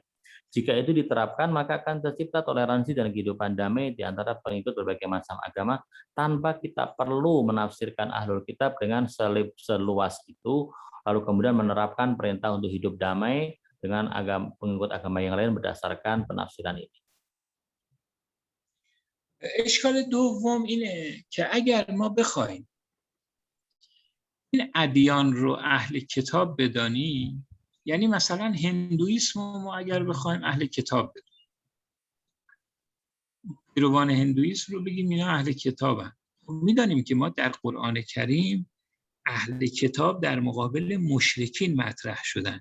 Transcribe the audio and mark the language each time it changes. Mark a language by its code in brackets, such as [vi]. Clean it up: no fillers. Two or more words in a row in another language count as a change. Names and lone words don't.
[id] Jika itu diterapkan maka akan tercipta toleransi dan kehidupan damai di antara pengikut berbagai macam agama tanpa kita perlu menafsirkan [ar] أهل الكتاب [id] dengan seluas itu lalu kemudian menerapkan perintah untuk hidup damai dengan pengikut agama yang lain berdasarkan penafsiran ini. [fa] اشکال دوم اینه که اگر ما بخوایم این ادیان رو اهل کتاب بدانیم، یعنی مثلا هندویسم ما اگر بخوایم اهل کتاب بدانیم، پیروان هندویسم رو بگیم اینا اهل کتابن، میدانیم که ما در قرآن کریم اهل کتاب در مقابل مشرکین مطرح شدن.